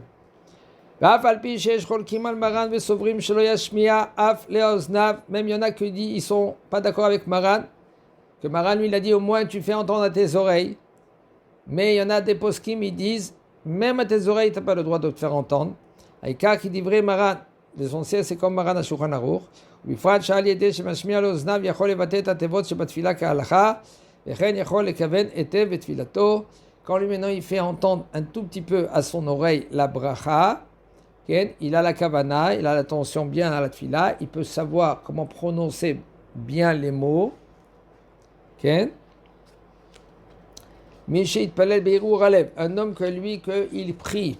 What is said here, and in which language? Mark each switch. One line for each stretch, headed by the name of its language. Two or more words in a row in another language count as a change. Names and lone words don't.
French: Même il y en a qui disent, ils ne sont pas d'accord avec Maran, que Maran lui il a dit au moins tu fais entendre à tes oreilles. Mais il y en a des poskim, ils disent, même à tes oreilles, tu n'as pas le droit de te faire entendre. Aïka qui dit vrai Maran, l'essentiel c'est comme Maran à Shulchan Aruch.
Hebrew: ובפרט שעל ידי שמשמיע לאוזניו יכול לבטא את התיבות שבתפילה כהלכה, וכן יכול לכוון היטב בתפילתו.
French: Quand lui maintenant il fait entendre un tout petit peu à son oreille la bracha, il a la kavana, il a l'attention bien à la tfila, il peut savoir comment prononcer bien les mots. Un homme que lui, qu'il prie.